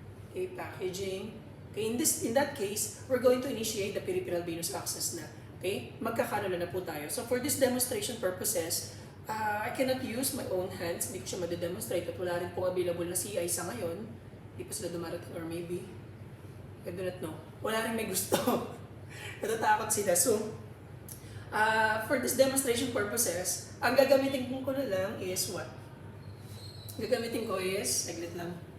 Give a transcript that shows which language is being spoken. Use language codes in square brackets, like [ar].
[en] Okay, packaging. Okay, in that case, we're going to initiate the peripheral venous access na. Okay, [tl] magkakanula na po tayo. [en] So for this demonstration purposes, I cannot use my own hands. [tl] Hindi ko siya madedemonstrate at wala rin po available na CI sa ngayon. Hindi pa sila dumarating [en] or maybe, I do not know. [tl] Wala rin may gusto. Natatakot sila. [en] So, for this demonstration purposes, [tl] ang gagamitin ko na lang is what? Gagamitin ko is, saglit lang.